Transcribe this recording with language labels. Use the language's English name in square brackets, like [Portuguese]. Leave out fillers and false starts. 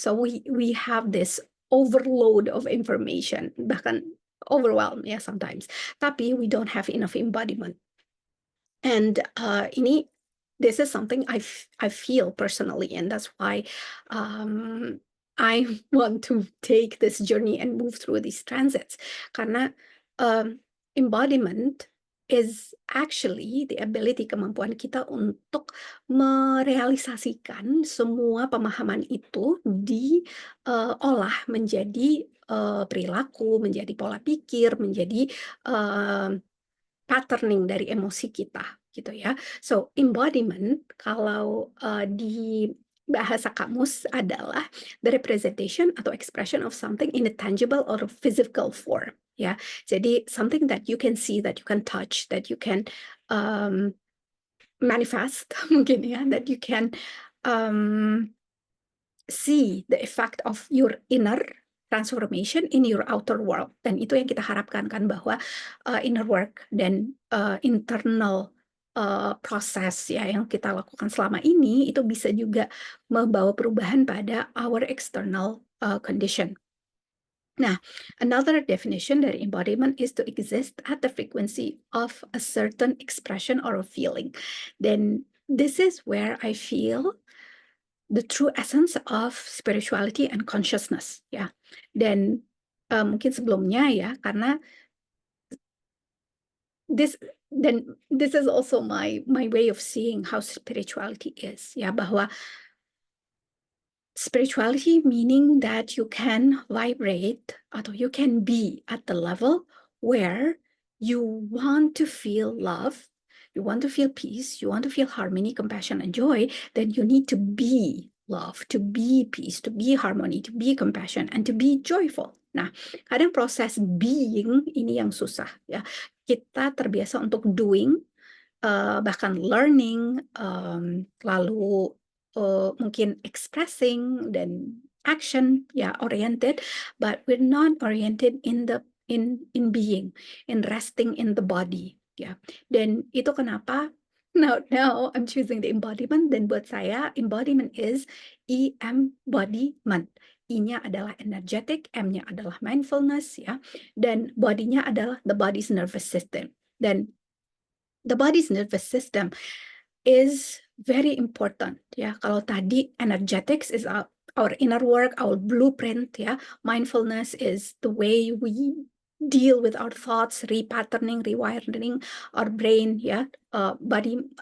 [English] So we have this overload of information, [Indonesian] bahkan [English] overwhelmed ya sometimes. [Indonesian] Tapi [English] we don't have enough embodiment. And, this is something I feel personally, and that's why, I want to take this journey and move through these transits. [Indonesian] Karena, [English] embodiment is actually the ability, [Indonesian] kemampuan kita untuk merealisasikan semua pemahaman itu olah menjadi, perilaku, menjadi pola pikir, menjadi, patterning dari emosi kita, gitu ya. [English] So, embodiment [Indonesian] kalau, di bahasa kamus adalah [English] the representation [Indonesian] atau [English] expression of something in a tangible or physical form, ya. [Indonesian] Jadi [English] something that you can see, that you can touch, that you can, um, manifest [Indonesian] mungkin ya, [English] that you can, um see the effect of your inner transformation in your outer world. [Indonesian] Dan itu yang kita harapkan kan bahwa, inner work dan, internal, proses ya yang kita lakukan selama ini itu bisa juga membawa perubahan pada [English] our external, condition. [Indonesian] Nah, [English] another definition [Indonesian] dari [English] embodiment is to exist at the frequency of a certain expression or a feeling. Then this is where I feel the true essence of spirituality and consciousness ya. [Indonesian] Dan, mungkin sebelumnya ya karena [English] this this is also my way of seeing how spirituality is [Indonesian] ya, bahwa [English] spirituality meaning that you can vibrate [Indonesian] atau [English] you can be at the level where you want to feel love, you want to feel peace, you want to feel harmony, compassion, and joy, then you need to be love, to be peace, to be harmony, to be compassion, and to be joyful. [Indonesian] Nah, kadang proses being ini yang susah ya. Kita terbiasa untuk [English] doing, [Indonesian] bahkan [English] learning, [Indonesian] lalu mungkin [English] expressing dan action ya oriented, but we're not oriented in being, in resting in the body ya. [Indonesian] Dan itu kenapa [English] now I'm choosing the embodiment, [Indonesian] dan buat saya [English] embodiment is embodiment. [Indonesian] I-nya adalah energetic, M-nya adalah mindfulness ya, dan body-nya adalah [English] the body's nervous system. [Indonesian] Dan [English] the body's nervous system is very important ya. [Indonesian] Kalau tadi [English] energetics is our inner work, our blueprint ya. Mindfulness is the way we deal with our thoughts, repatterning, rewiring our brain ya. Body